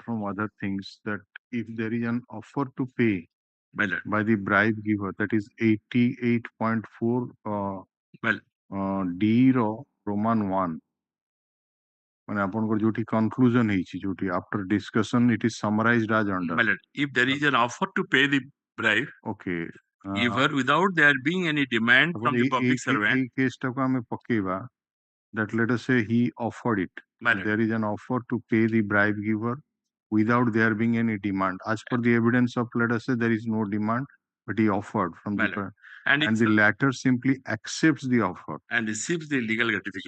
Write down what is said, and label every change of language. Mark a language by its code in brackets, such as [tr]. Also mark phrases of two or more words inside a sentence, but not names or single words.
[en] from other things, that if there is an offer to pay by the bribe giver, that is 88.4 D Roman 1. [or] ମାନେ ଆପଣଙ୍କର ଯୋଉଠି [en] conclusion [or] ହେଇଛି ଯୋଉଠି [en] after discussion it is summarized as under. If there is an offer to pay the bribe, okay, giver without there being any demand from the public servant. [or] ଏଇ କେସଟାକୁ ଆମେ ପକେଇବା [en] that let us say he offered it. There is an offer to pay the bribe giver without there being any demand. As per the evidence of, let us say, there is no demand, but he offered from the and the latter simply accepts the offer and receives the legal gratification.